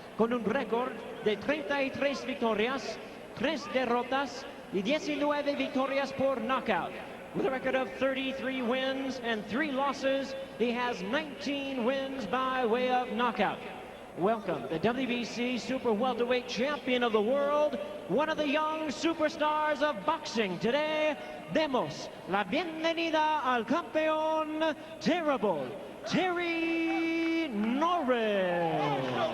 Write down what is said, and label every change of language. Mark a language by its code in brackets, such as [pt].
[es] Con un récord de 33 victorias, 3 derrotas y 19 victorias por knockout. [en] With a record of 33 wins and 3 losses, he has 19 wins by way of knockout. Welcome, the WBC Super Welterweight Champion of the world, one of the young superstars of boxing today. [es] Demos la bienvenida al campeón terrible, Terynoris.